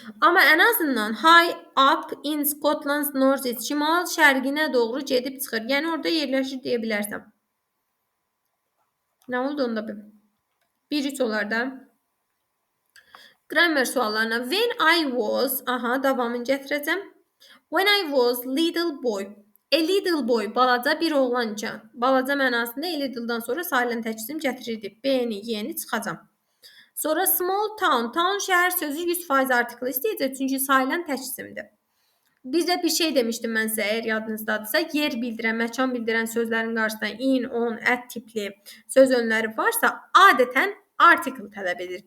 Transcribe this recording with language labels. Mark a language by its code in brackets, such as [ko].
[az] Amma ən azından [en] high up in Scotland's northeast, [az] şimal şərqinə doğru gedib çıxır. Yəni orada yerləşir deyə bilərsən. Nə oldu onda bir? 1-3 olar da. Grammar suallarına. [en] When I was, [az] davamını gətirəcəm. [en] When I was little boy. A little boy, [az] balaca bir oğlanca. Balaca mənasında a little'dan sonra sayılan təksim gətirirdik. B-ni, Y-ni çıxacam. Sonra small town, town şəhər sözü 100% artikl istəyəcək, çünki sayılan təksimdir. Bizə bir şey demişdim mən sizə, əgər yadınızdadırsa, yer bildirən, məkan bildirən sözlərin qarşısında in, on, at tipli söz önləri varsa, adətən artikl tələb edir.